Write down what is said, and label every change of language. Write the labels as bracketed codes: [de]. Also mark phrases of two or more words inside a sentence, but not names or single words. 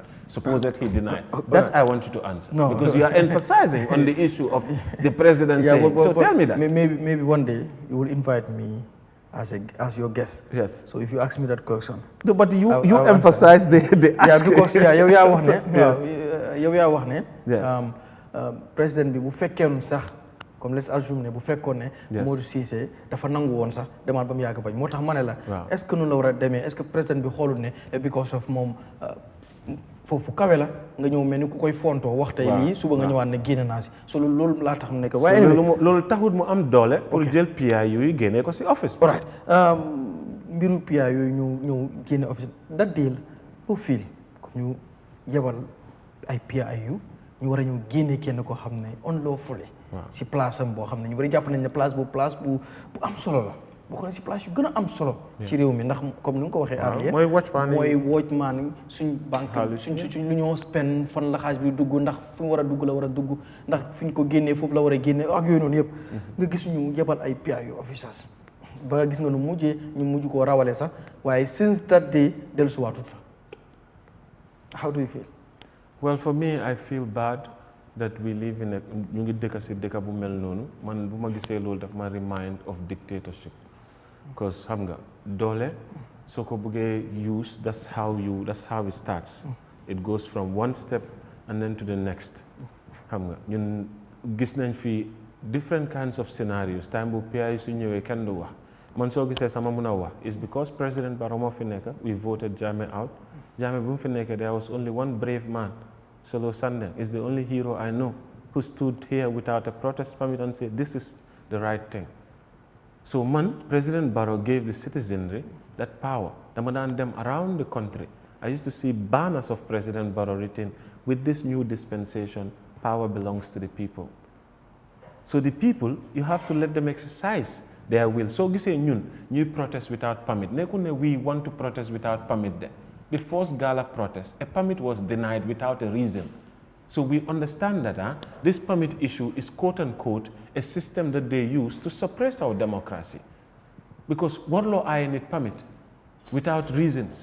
[en] Suppose that he denied. That I want you to answer. No. Because you are emphasizing on the issue of the president saying. So tell me that. Maybe one day you will invite me as your guest. Yes. So if you ask me that question. No, but you emphasize the ask. Yeah, because [wo] yow yaa wax ne. [en] Yes. [wo] Président bi bu fekkee sax comme [en] let's assume [wo] ne bu fekkoon ne Momodou Ceesay dafa nangu woon sax demaat ba mu yàgg bañ moo tax ma ne la [fr] est-ce que [wo] noonu la war a demee [fr] est-ce que [wo] président bi xoolul ne [en] because of [wo] moom foofu kawe la nga ñëw mel ni ku koy fontoo wax tey lii suba nga ñëwaat ne génne naa si so loolu laa tax mu nekk waaye loolu taxut mu am doole pour jël PIU yooyu génnee ko si office right mbiru PIU yooyu ñëw génne office [en] that deal [fr] au fil [wo] comme ñu yebal ay PIU ñu war a ñëw génne kenn koo xam ne unlawfully si place am boo xam ne ñu bari jàpp nañ ne place bu am solo la bokk na si place yu gën a am solo ci réew mi ndax comme ni nga ko waxee arrière mooy watchman suñ banque suñ lu ñoo spend fan la xaalis bi dugg ndax fu ñu war a dugg la war a dugg ndax fi ñu ko génnee foofu la war a génnee ak yooyu noonu yëpp nga gis ñu yebal ay PIU officers ba gis nga nu ñu mujj koo rawale sax waaye [en] since that day [wo] dellusiwaatut fa [en] how do you feel well for me I feel bad that we live in [wo] ñu ngi dëkk si dëkk bu mel noonu man bu ma gisee loolu daf ma [en] remind of dictatorship because [wo] xam nga doole soo ko bëggee [en] use that's how it starts it goes from one step and then to the next [wo] xam nga ñun gis nañ fi [en] different kinds of scenarios time [wo] bu PIU su ñëwee kenn du wax man soo gisee sama mun a wax [en] is because President Barrow moo fi nekk we voted Jammeh out Jammeh [wo] bu mu fi nekkee [en] there was only one brave man Solo Sandeng is the only hero I know who stood here without a protest permit and said this is the right thing. So President Barrow gave the citizenry that power. [wo] Dama daan dem [en] around the country. I used to see banners of President Barrow written with this new dispensation, power belongs to the people. So the people, you have to let them exercise their will. So [wo] gisee ñuy [en] protest without permit. [wo] Nekkul ne [en] we want to protest without permit de. The first gala protest, a permit was denied without a reason. So we understand that this permit issue is quote unquote a system that they use to suppress our democracy. Because warlord I need permit without reasons.